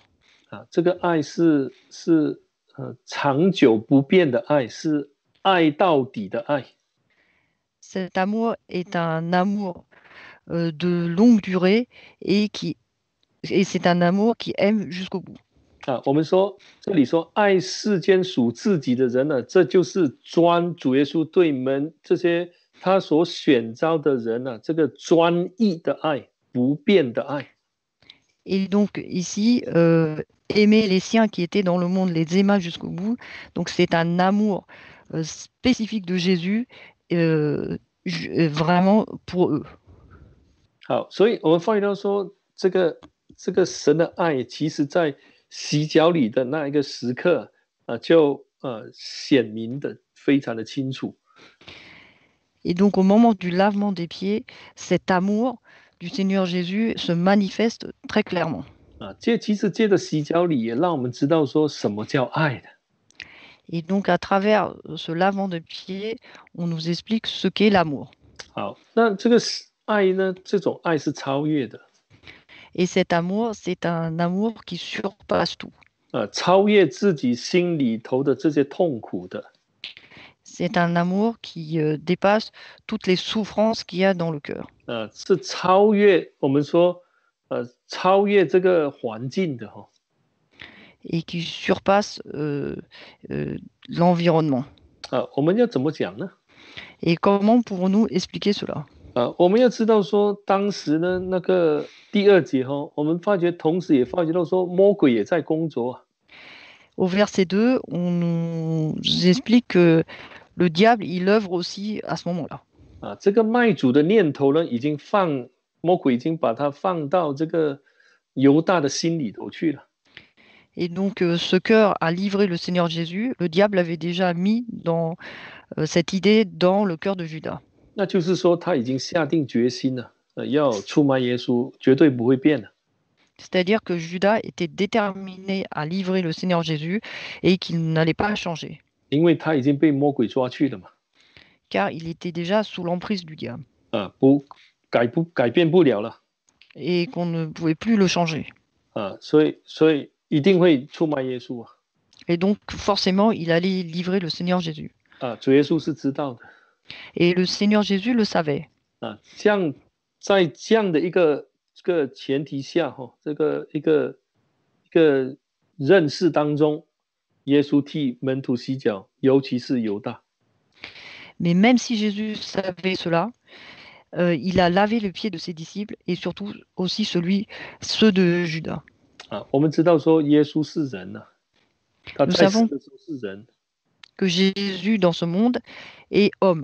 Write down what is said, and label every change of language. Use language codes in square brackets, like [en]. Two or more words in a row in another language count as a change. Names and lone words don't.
[zh] 这个爱是长久不变的爱，是爱到底的爱。 [fr] Cet amour est un amour de longue durée et c'est un amour qui aime jusqu'au bout. [zh] 我们说这里说爱世间属自己的人呢，这就是专主耶稣对这些他所选召的人呢，这个专一的爱，不变的爱。 [fr] Et donc ici, aimer les siens qui étaient dans le monde, les aima jusqu'au bout. Donc c'est un amour spécifique de Jésus, vraiment pour eux. [zh] 好，所以我们发现到说，这个神的爱，其实在洗脚礼的那一个时刻就显明的非常的清楚。 [fr] Et donc au moment du lavement des pieds, cet amour du Seigneur Jésus se manifeste très clairement. [zh] 其实借着洗脚礼也让我们知道说什么叫爱的。 [fr] Et donc à travers ce lavement de pieds, on nous explique ce qu'est l'amour. [zh] 好，那这个爱呢，这种爱是超越的。 [fr] Et cet amour, c'est un amour qui surpasse tout. [zh] 超越自己心里头的这些痛苦的。 [fr] C'est un amour qui dépasse toutes les souffrances qu'il y a dans le cœur. [zh] 是超越我们说超越这个环境的 [fr] Et qui surpasse l'environnement. [zh] 我们要怎么讲呢？ [fr] Et comment pouvons-nous expliquer cela? [zh] 我们要知道说，当时呢，那个第2节我们发觉，同时也发觉到说，魔鬼也在工作。 [fr] Au verset 2, on nous explique que le diable, il œuvre aussi à ce moment-là. [zh] 这个卖主的念头呢，魔鬼已经把它放到这个犹大的心里头去了。 [fr] Et donc, ce cœur à livrer le Seigneur Jésus, le diable avait déjà mis dans cette idée dans le cœur de Judas. [zh] 那就是说，他已经下定决心了，要出卖耶稣，绝对不会变的。 [fr] C'est-à-dire que Judas était déterminé à livrer le Seigneur Jésus et qu'il n'allait pas changer. [zh] 因为他已经被魔鬼抓去了嘛。 [fr] Car il était déjà sous l'emprise du diable. [zh] 改变不了了。 [fr] Et qu'on ne pouvait plus le changer. [zh] 所以一定会出卖耶稣啊。 [fr] Et donc, forcément, il allait livrer le Seigneur Jésus. [zh] 主耶稣是知道的。 [fr] Et le Seigneur Jésus le savait. [zh] 在这样的一个前提下这个一个认识当中，耶稣替门徒洗脚，尤其是犹大。 [fr] Mais même si Jésus savait cela, il a lavé le pied de ses disciples et surtout aussi ceux de Judas. [zh] 我们知道说耶稣是人他在世的时候是人。 [fr] que Jésus dans ce monde est homme.